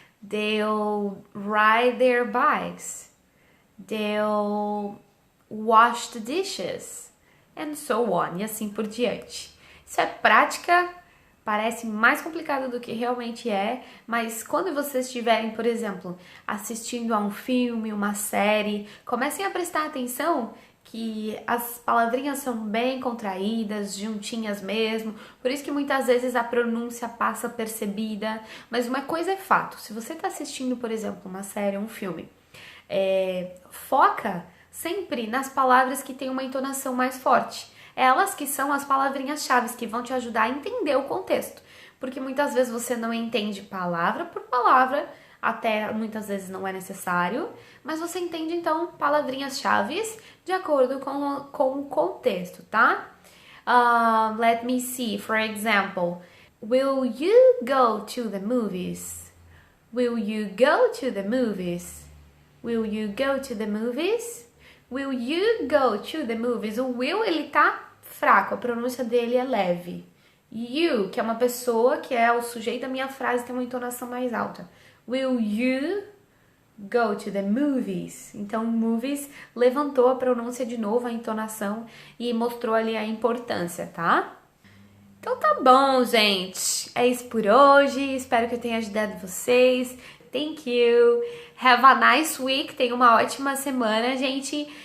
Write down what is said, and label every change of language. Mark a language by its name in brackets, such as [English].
[English] They'll ride their bikes. They'll wash the dishes. And so on. [Portuguese] E assim por diante. Isso é prática, parece mais complicado do que realmente é, mas quando vocês estiverem, por exemplo, assistindo a um filme, uma série, comecem a prestar atenção que as palavrinhas são bem contraídas, juntinhas mesmo, por isso que muitas vezes a pronúncia passa percebida, mas uma coisa é fato, se você está assistindo, por exemplo, uma série, um filme, foca sempre nas palavras que têm uma entonação mais forte. Elas que são as palavrinhas-chave que vão te ajudar a entender o contexto. Porque muitas vezes você não entende palavra por palavra, até muitas vezes não é necessário, mas você entende então palavrinhas-chave de acordo com o contexto, tá? [English] Let me see, for example, will you go to the movies? Will you go to the movies? Will you go to the movies? Will you go to the movies? [Portuguese] O will, ele tá fraco, a pronúncia dele é leve. You, que é uma pessoa, que é o sujeito da minha frase, tem uma entonação mais alta. [English] Will you go to the movies? [Portuguese] Então, movies levantou a pronúncia de novo, a entonação, e mostrou ali a importância, tá? Então tá bom, gente. É isso por hoje. Espero que eu tenha ajudado vocês. [English] Thank you. Have a nice week. [Portuguese] Tenha uma ótima semana, gente.